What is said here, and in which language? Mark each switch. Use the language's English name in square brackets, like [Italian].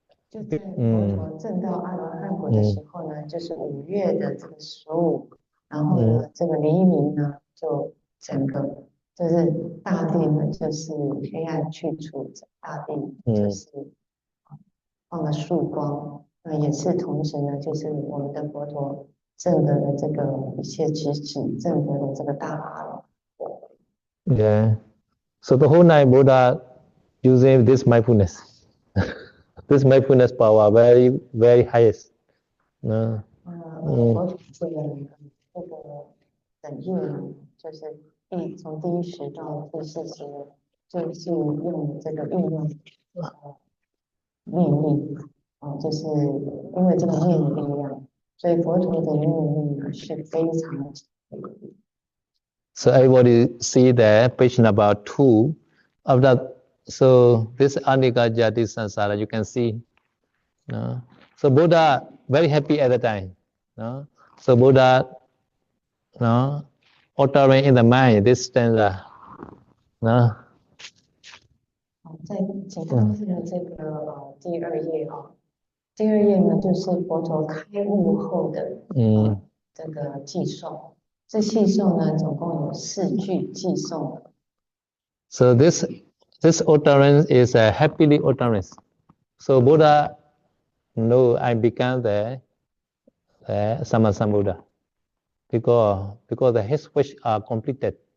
[Chinese] 就在佛陀证到阿罗汉果的时候呢，就是5月的这个15，然后呢，这个黎明呢，就整个就是大地呢，就是黑暗去除，大地就是放了曙光。那也是同时呢，就是我们的佛陀证得了这个一切直指，证得了这个大阿罗。 Yeah. [English] So the whole night Buddha using this mindfulness, this mindfulness power very very highest. No. [Chinese] 佛陀这个整夜呢，就是从第1时到第4时，就是用这个运用念力，就是因为这个念的力量，所以佛陀的念力呢是非常。 [English] So everybody see that page number 2. So this Anika Jati Sansara, you can see. No? So Buddha very happy at the time. No? So Buddha uttering in the mind this stanza. No? [Chinese] 在解脱会的这个第2页第2页呢，就是佛陀开悟后的这个偈颂。这偈颂呢，总共有4句偈颂。 [English] So this utterance is a happily utterance. So Buddha know I become the Sammasambuddha because his wish are completed.